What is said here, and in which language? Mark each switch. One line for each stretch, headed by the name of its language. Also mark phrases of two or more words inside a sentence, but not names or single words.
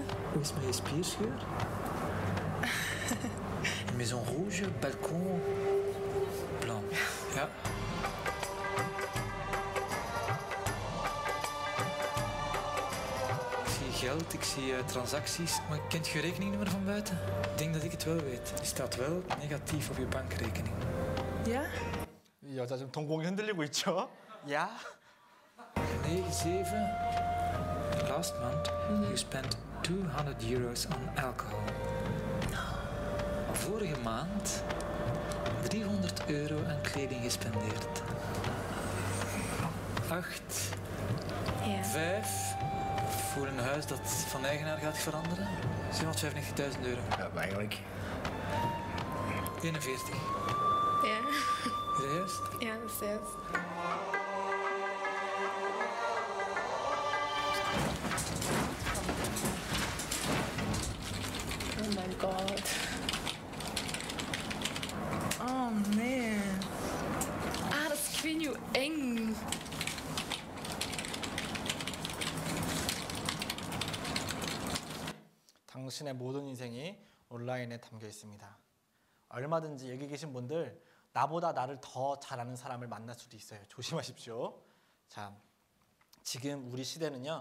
Dutch: Hoe is mijn spierscheur?
French: Une maison rouge, balcon blanc.
Dutch: Ja. Ik zie geld, ik zie transacties. Maar kent je rekeningnummer van buiten? Ik denk dat ik het wel weet. Die staat wel negatief op je bankrekening. Ja?
Korean: 이 여자 좀 동공이 흔들리고 있죠? 야? 9-7.
English: Last month you spent €200 on alcohol.
Dutch: Vorige maand €300 aan kleding gespendeerd. 8. Ja. 5. Voor een huis dat van eigenaar gaat veranderen. €795.000. Ja, eigenlijk. 41. Ja. Is dat juist? Ja, dat is juist.
English: Oh my god.
Dutch: Oh nee. Ah, dat is, ik weet niet hoe eng.
Korean: 당신의 모든 인생이 온라인에 담겨 있습니다. 얼마든지 여기 계신 분들 나보다 나를 더 잘 아는 사람을 만날 수도 있어요. 조심하십시오. 자, 지금 우리 시대는요.